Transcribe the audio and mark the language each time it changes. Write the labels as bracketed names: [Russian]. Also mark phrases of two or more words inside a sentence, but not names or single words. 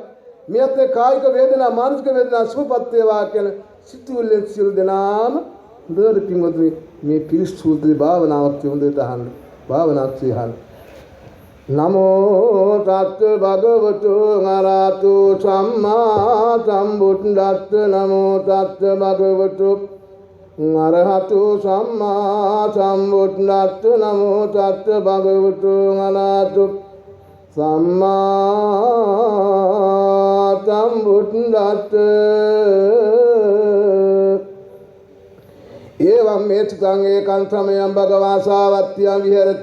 [Sinhala] මේ අතේ කායික වේදනා මානසික වේදනා සුවපත් වේවා කියලා සිතුවිල්ලෙන් සියලු දෙනාම හොඳට පින්වතුනි මේ පිරිසුදු භාවනාවක් හොඳට අහන්න. භාවනාවක් සිහන්න. [Pali] නමෝ තත් භගවතු අරහතු සම්මා සම්බුද්දස්ස නමෝ තත් භගවතු අරහතු සම්මා සම්බුද්දස්ස නමෝ තත් භගවතු අරහතු සම්මා සම්බුද්දස්ස එවං මේචිතං ඒකං සමයං භගවා සාවත්තියං විහෙරති